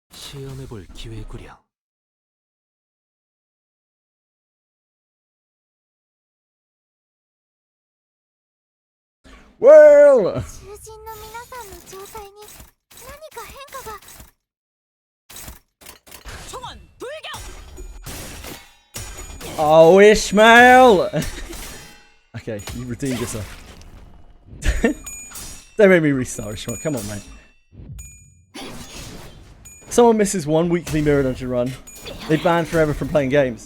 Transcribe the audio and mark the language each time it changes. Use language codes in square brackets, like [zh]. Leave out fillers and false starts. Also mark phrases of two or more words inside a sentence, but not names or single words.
[ko] 시험해볼 기회구려. [en] Well. [ja] 囚人の皆さんの状態に何か変化が。 [ko] 총원 불격! [en] Oh, Ishmael! Okay, you redeemed yourself. Don't make me restart, Ishmael. Come on, mate. Someone misses one weekly Mirror Dungeon run, they ban forever from playing games.